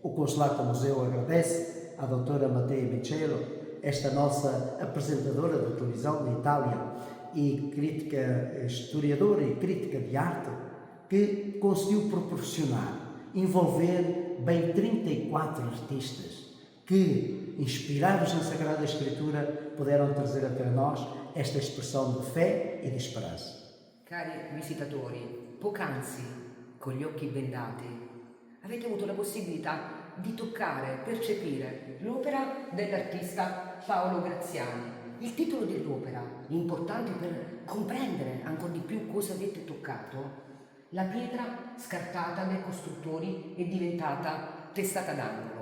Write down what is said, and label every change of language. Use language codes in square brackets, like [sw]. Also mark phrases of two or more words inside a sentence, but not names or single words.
[pt] O Consulata Museu agradece à doutora Matea Michello, esta nossa apresentadora de televisão de Itália e historiadora e crítica de arte, que conseguiu proporcionar, envolver bem 34 artistas que, inspirados na Sagrada Escritura, puderam trazer até nós esta expressão de fé e de esperança. [it] Cari visitatori, poc'anzi, con gli occhi bendati, avete avuto la possibilità di toccare, percepire l'opera dell'artista Paolo Graziani. Il titolo dell'opera, importante per comprendere ancora di più cosa avete toccato: la pietra scartata dai costruttori è diventata testata d'angolo.